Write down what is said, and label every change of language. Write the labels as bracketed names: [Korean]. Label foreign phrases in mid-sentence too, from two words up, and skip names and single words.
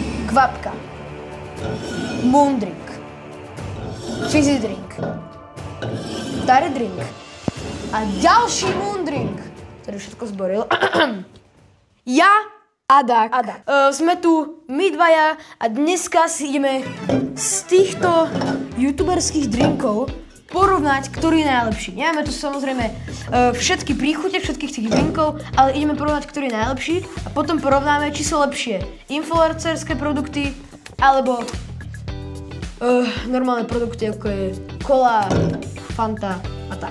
[Slovak] kvapka, moon drink, fizzy drink, Tari drink a ďalší moon drink, ktorý všetko zboril. Ja Adak. Sme tu my dvaja a dneska si ideme z týchto youtuberských drinkov porovnať, ktorý je najlepší. Nemáme tu samozrejme všetky príchute všetkých tých drinkov, ale ideme porovnať, ktorý je najlepší a potom porovnáme, či sú lepšie influencerské produkty alebo normálne produkty, ako je cola, Fanta a tak.